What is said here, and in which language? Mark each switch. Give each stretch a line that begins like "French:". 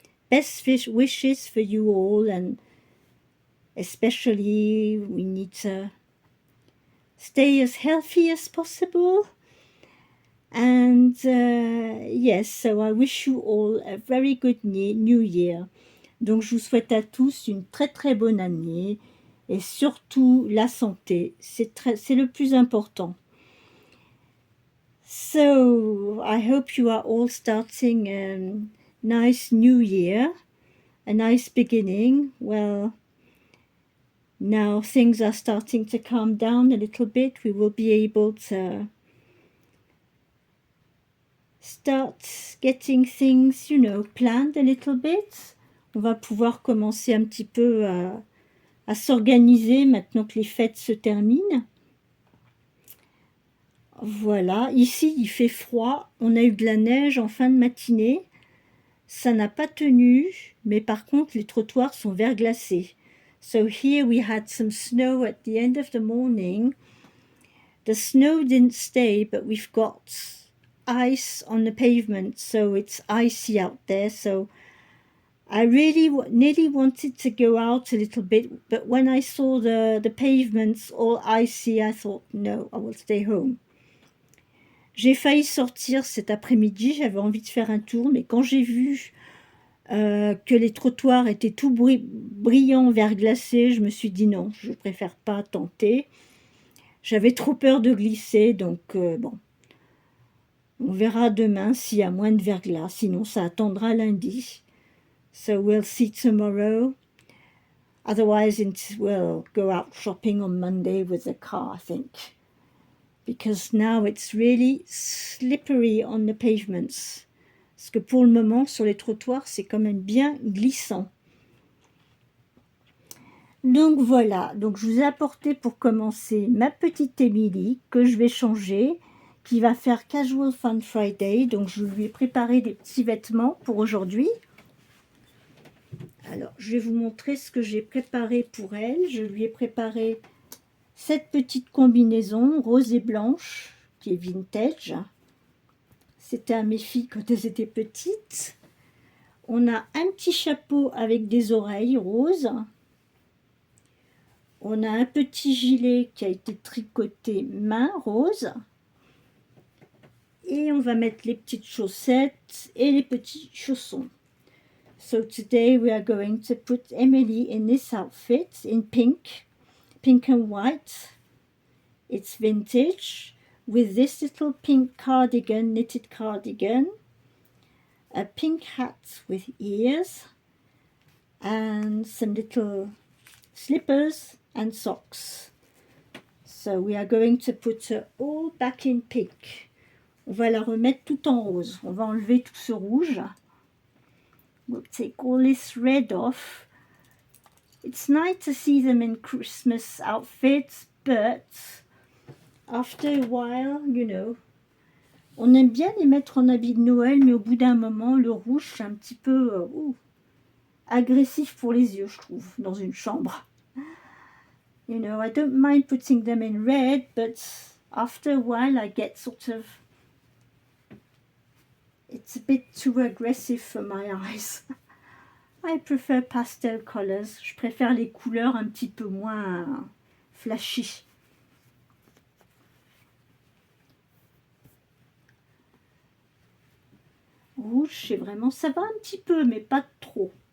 English: Best wishes for you all, and especially we need to stay as healthy as possible. And yes, so I wish you all a very good new year.
French: Donc je vous souhaite à tous une très très bonne année et surtout la santé. C'est le plus important.
English: So I hope you are all starting a nice new year, a nice beginning. Well, now things are starting to calm down a little bit. We will be able to start getting things, planned a little bit.
French: On va pouvoir commencer un petit peu à s'organiser maintenant que les fêtes se terminent. Voilà, ici il fait froid, on a eu de la neige en fin de matinée, ça n'a pas tenu, mais par contre les trottoirs sont verglacés.
English: So here we had some snow at the end of the morning. The snow didn't stay, but we've got ice on the pavement, so it's icy out there. So I really nearly wanted to go out a little bit, but when I saw the pavements all icy, I thought, no, I will stay home.
French: J'ai failli sortir cet après-midi, j'avais envie de faire un tour, mais quand j'ai vu que les trottoirs étaient tout brillants, verglacés, je me suis dit non, je préfère pas tenter. J'avais trop peur de glisser, donc bon. On verra demain s'il y a moins de verglas, sinon ça attendra lundi.
English: So we'll see tomorrow. Otherwise, we'll go out shopping on Monday with the car, I think. Because now it's really slippery on the pavements.
French: Parce que pour le moment, sur les trottoirs, c'est quand même bien glissant. Donc voilà, donc je vous ai apporté pour commencer ma petite Emily que je vais changer, qui va faire Casual Fun Friday. Donc je lui ai préparé des petits vêtements pour aujourd'hui. Alors, je vais vous montrer ce que j'ai préparé pour elle. Je lui ai préparé cette petite combinaison rose et blanche qui est vintage. C'était à mes filles quand elles étaient petites. On a un petit chapeau avec des oreilles roses. On a un petit gilet qui a été tricoté main rose. Et on va mettre les petites chaussettes et les petits chaussons.
English: So today we are going to put Emily in this outfit in pink and white. It's vintage with this little pink cardigan, knitted cardigan. a pink hat with ears, and some little slippers and socks. So we are going to put her all back in pink.
French: On va la remettre tout en rose. On va enlever tout ce rouge.
English: We'll take all this red off. It's nice to see them in Christmas outfits, but after a while, you know,
French: on aime bien les mettre en habit de Noël, mais au bout d'un moment, le rouge, c'est un petit peu agressif pour les yeux, je trouve, dans une chambre.
English: You know, I don't mind putting them in red, but after a while I get sort of... It's a bit too aggressive for my eyes. I prefer pastel colors.
French: Je préfère les couleurs un petit peu moins flashy. Rouge, c'est vraiment... Ça va un petit peu, mais pas trop.